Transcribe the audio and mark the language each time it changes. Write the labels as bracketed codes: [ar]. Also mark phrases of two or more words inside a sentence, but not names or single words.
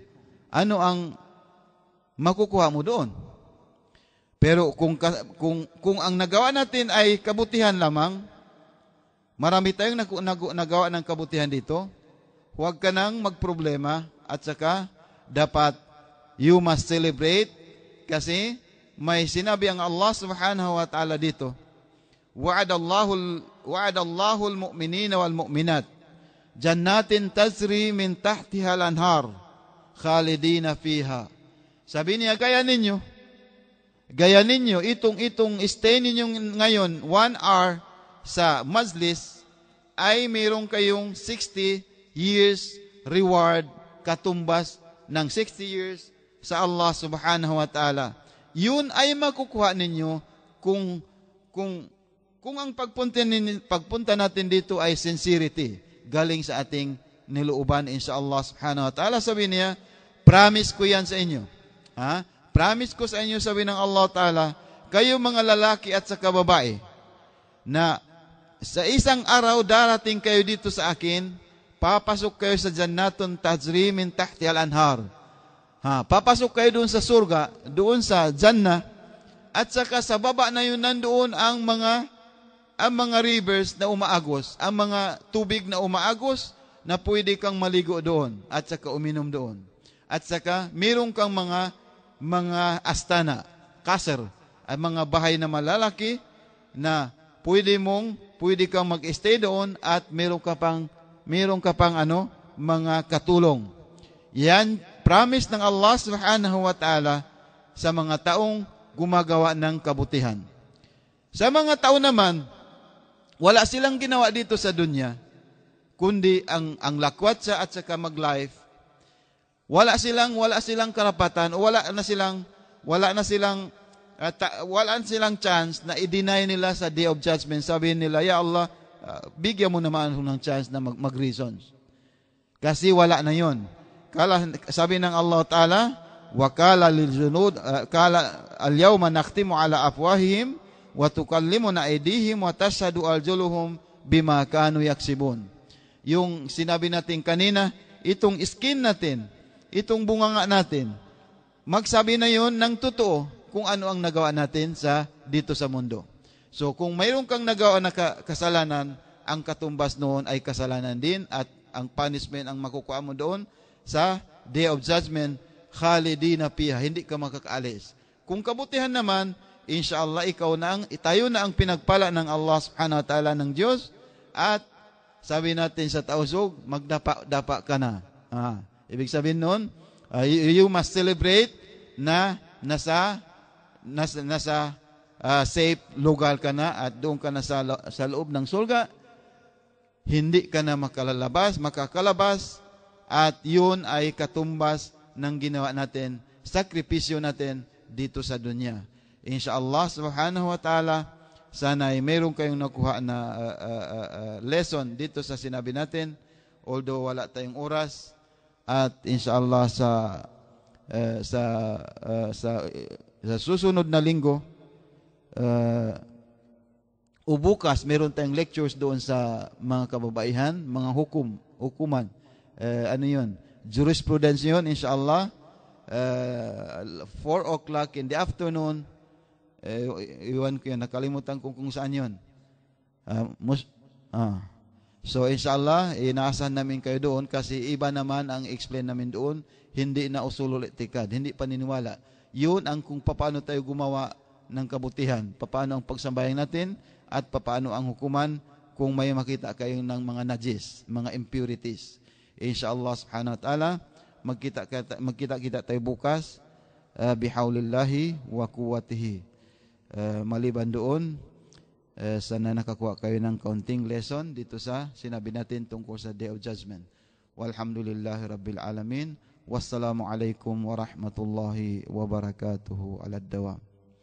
[tl] Ano ang makukuha mo doon? Pero kung ang nagawa natin ay kabutihan lamang, marami tayong nagawa ng kabutihan dito, huwag ka nang magproblema at saka dapat [en] you must celebrate [tl] kasi may sinabi ang [ar] الله سبحانه وتعالى [tl] dito, [ar] وعد الله المؤمنين والمؤمنات جنات تجري من تحتها الأنهار خالدين فيها. [tl] Sabi niya, gaya ninyo itong stay ninyo ngayon 1 hour sa majlis ay mayroong kayong [en] 60 years reward [tl] katumbas ng 60 years sa [ar] الله سبحانه وتعالى. [tl] Yun ay makukuha ninyo kung ang pagpunta natin dito ay sincerity, galing sa ating nilooban [ar] إن شاء الله سبحانه وتعالى. [tl] Sabi niya, promise ko yan sa inyo. Promise ko sa inyo, sabi ng [ar] الله تعالى, [tl] kayo mga lalaki at saka babae, na sa isang araw darating kayo dito sa akin, papasok kayo sa [ar] جنات تجري من تحت الأنهار. [tl] Papasok kayo doon sa surga, doon sa Jannah, at saka sa baba na yun nandoon ang mga rivers na umaagos, ang mga tubig na umaagos na pwede kang maligo doon at saka uminom doon. At saka mayroon kang mga astana, kasr, ay mga bahay na malalaki na pwede kang mag-stay doon at mayroon ka pang mga katulong. Yan promise ng [ar] الله سبحانه وتعالى [tl] sa mga taong gumagawa ng kabutihan. Sa mga tao naman, wala silang ginawa dito sa dunya, kundi ang lakwatsa at saka mag-life. Wala silang karapatan, wala na silang chance na i-deny nila sa [en] Day of Judgment. [tl] Sabihin nila, [ar] يا الله, [tl] bigyan mo naman ng chance na mag-reasons. Kasi wala na yon. Sabi ng [ar] Allah Ta'ala, وَقَالَ لِلْجُنُودِ الْيَوْمَ نَخْتِمُ عَلَى أَفْوَاهِهِمْ وَتُكَلِّمُنَا أَيْدِيهِمْ وَتَشْهَدُ أَرْجُلُهُمْ بِمَا كَانُوا يَكْسِبُونَ. [tl] Yung sinabi natin kanina, itong skin natin, itong bunganga natin, magsabi na yon ng totoo kung ano ang nagawa natin dito sa mundo. So kung mayroon kang nagawa na kasalanan, ang katumbas noon ay kasalanan din at ang punishment ang makukuha mo doon sa [en] Day of Judgment, [ar] خالدين فيها, [tl] hindi ka makakaalis. Kung kabutihan naman, inshallah tayo na ang pinagpala ng [ar] الله سبحانه وتعالى [tl] ng Diyos, at sabi natin sa tausog, magdapa-dapa ka na. Ibig sabihin noon, [en] you must celebrate [tl] na nasa safe lugar ka na at doon ka na sa loob ng surga. Hindi ka na makakalabas, at yun ay katumbas ng ginawa natin, sakripisyo natin dito sa dunya. [ar] إن شاء الله سبحانه وتعالى, [tl] sana ay mayroon kayong nakuha na lesson dito sa sinabi natin, although wala tayong oras. At inshallah sa susunod na linggo, bukas meron tayong lectures doon sa mga kababaihan, mga hukuman. Ano yun? Jurisprudence yun, inshallah. [en] 4 o'clock in the afternoon. [tl] Iwan ko yun, nakalimutan ko kung saan yun. So inshallah, inaasahan namin kayo doon kasi iba naman ang explain namin doon. Hindi na [ar] أصول الاعتقاد, [tl] hindi paniniwala. Yun ang kung paano tayo gumawa ng kabutihan, paano ang pagsambayang natin, at paano ang hukuman kung may makita kayo ng mga najis, mga impurities. [ar] إن شاء الله سبحانه وتعالى, [tl] magkita-kita tayo bukas, [ar] بحول الله وقوته. [tl] Maliban doon, Sana nakakuha kayo ng kaunting lesson dito sa sinabi natin tungkol sa [en] Day of Judgment. [ar] والحمد لله رب العالمين. والسلام عليكم ورحمة الله وبركاته. على الدوام.